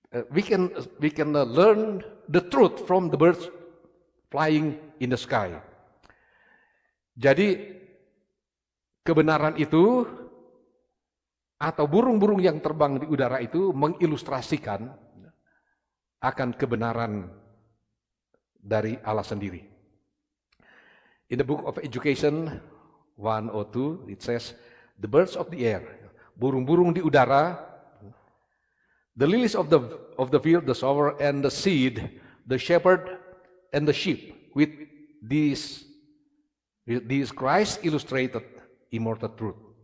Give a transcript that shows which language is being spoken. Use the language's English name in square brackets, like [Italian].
[English] We can learn the truth from the birds flying in the sky. [Indonesian] Jadi kebenaran itu atau burung-burung yang terbang di udara itu mengilustrasikan akan kebenaran dari Allah sendiri. [English] In the book of Education 102, it says, the birds of the air, [Indonesian] burung-burung di udara, [English] the lilies of the field, the sower and the seed, the shepherd and the sheep, with these Christ illustrated immortal truth.